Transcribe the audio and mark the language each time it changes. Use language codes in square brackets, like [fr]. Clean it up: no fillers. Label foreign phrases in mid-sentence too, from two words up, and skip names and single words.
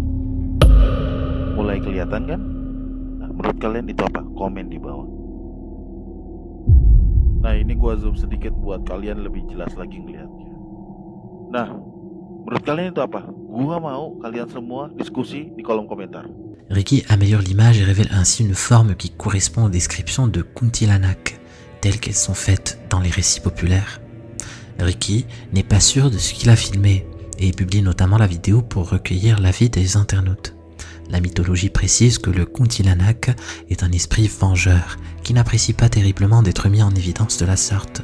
[id] Mulai kelihatan kan? Nah, menurut kalian itu apa? Komen di bawah. Nah ini gue zoom sedikit buat kalian lebih jelas lagi ngeliatnya. Nah menurut kalian itu apa? Gue mau kalian semua diskusi di kolom komentar. [fr] Ricky améliore l'image et révèle ainsi une forme qui correspond aux descriptions de kuntilanak, telles qu'elles sont faites dans les récits populaires. Ricky n'est pas sûr de ce qu'il a filmé et publie notamment la vidéo pour recueillir l'avis des internautes. La mythologie précise que le kuntilanak est un esprit vengeur qui n'apprécie pas terriblement d'être mis en évidence de la sorte.